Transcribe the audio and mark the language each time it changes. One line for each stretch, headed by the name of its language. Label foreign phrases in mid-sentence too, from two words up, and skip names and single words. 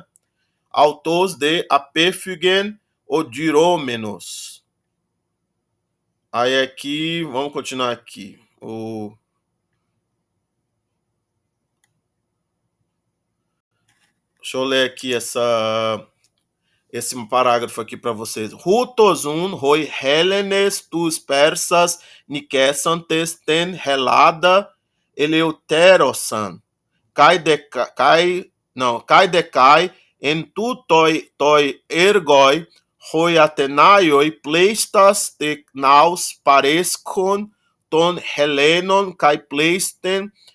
Greek: Αὐτὸς δὲ ἀπέφυγεν ὀδυρόμενος.
Portuguese: Aí aqui, vamos continuar aqui. Deixa eu ler aqui esse parágrafo aqui para vocês.
Greek: Οὕτως οὖν οἱ Ἕλληνες τοὺς Πέρσας νικήσαντες τὴν Ἑλλάδα ἠλευθέρωσαν. Καὶ δὴ καὶ ἐν τούτῳ τῷ ἔργῳ οἱ Ἀθηναῖοι πλείστας τε ναῦς παρέσχον τῶν Ἑλλήνων καὶ πλείστην